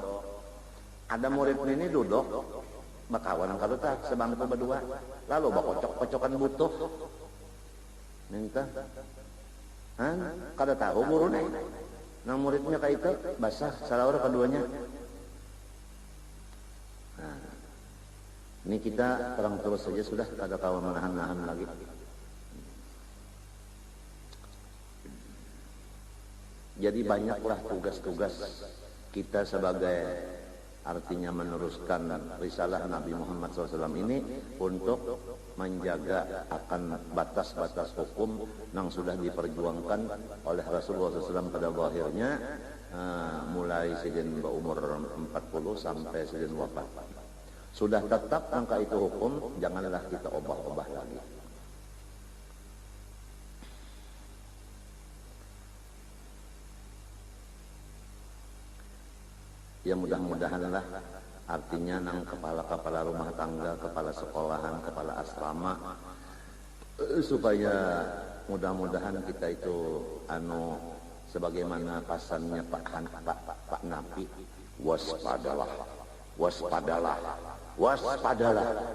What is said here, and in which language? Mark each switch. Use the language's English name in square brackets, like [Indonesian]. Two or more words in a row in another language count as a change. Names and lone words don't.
[Banjar] Ada murid ini duduk, bakawan kalau tak sebangku berdua, lalu bakocok-kocokan butuh, minta. Kada tahu guru nih, nang muridnya kayak itu basah salawar keduanya. Nah, ini kita terang terus saja sudah kada tahu menahan-nahan lagi. [Indonesian] Jadi banyaklah tugas-tugas kita sebagai artinya meneruskan risalah Nabi Muhammad SAW ini untuk menjaga akan batas-batas hukum yang sudah diperjuangkan oleh Rasulullah SAW pada akhirnya mulai sejak umur 40 sampai sejak wafat. [Banjar] Sudah tetap angka itu hukum, janganlah kita obah-obah lagi. [Indonesian] Ya mudah-mudahanlah artinya nang kepala-kepala rumah tangga, kepala sekolahan, kepala asrama supaya mudah-mudahan kita itu sebagaimana pasannya Pak Nabi, waspadalah, waspadalah, waspadalah.